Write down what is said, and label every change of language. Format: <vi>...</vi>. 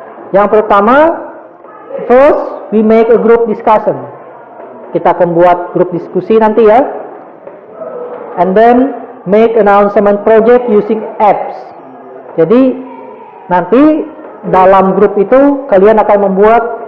<id>Yang pertama,</id> <en>first we make a group discussion.</en> <id>Kita akan buat grup diskusi nanti ya.</id> <en>And then make announcement project using apps.</en> <id>Jadi nanti dalam grup itu kalian akan membuat</id>